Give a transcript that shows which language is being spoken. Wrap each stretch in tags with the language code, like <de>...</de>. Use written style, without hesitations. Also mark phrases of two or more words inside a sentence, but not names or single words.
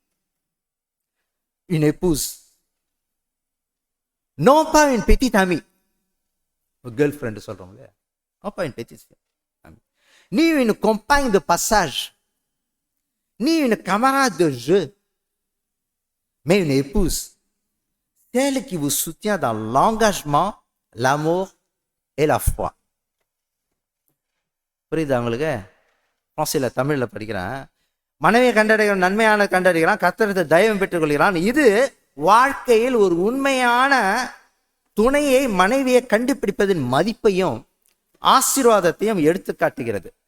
<fr>une épouse, non pas une petite amie, une girlfriend, non pas une petite amie, ni une compagne de passage, ni une camarade de jeu, mais une épouse, celle qui vous soutient dans l'engagement, l'amour et la foi.</fr> <ta>புரியுதா உங்களுக்கு? பிரான்சில தமிழ்ல படிக்கிறேன். மனைவியை கண்டடைகிறான், நன்மையான கண்டடைகிறான், கர்த்தரது தயவு பெற்றுக்கொள்கிறான். இது வாழ்க்கையில் ஒரு உண்மையான துணையை, மனைவியை கண்டுபிடிப்பதின் மதிப்பையும் ஆசீர்வாதத்தையும் எடுத்து காட்டுகிறது.</ta>